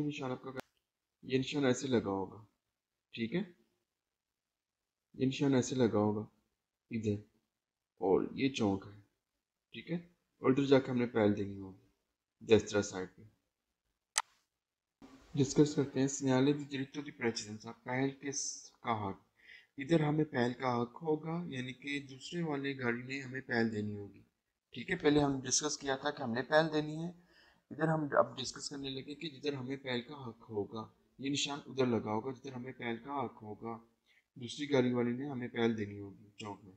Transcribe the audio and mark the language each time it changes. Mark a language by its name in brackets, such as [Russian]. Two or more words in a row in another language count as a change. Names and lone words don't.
[Hindi] ये निशान आपको, ये निशान ऐसे लगा होगा। ठीक है, ये निशान ऐसे लगा होगा इधर, और ये चौक है। ठीक है, और उधर जाकर हमने पहल देनी होगी destra साइड पे। डिस्कस करते हैं [Italian] segnale di diritto di precedenza, [Hindi] पहल का हक। इधर हमें पहल का हक होगा, यानी कि दूसरे वाले गाड़ी ने हमें पहल देनी होगी। ठीक है, पहले हम डिस्कस किया था कि हमने पहल देनी है, इधर हम अब डिस्कस करने लगे कि जिधर हमें पहल का हक होगा, ये निशान उधर लगा होगा जिधर हमें पहल का हक होगा, दूसरी गाड़ी वाले ने हमें पहल देनी होगी चौक में।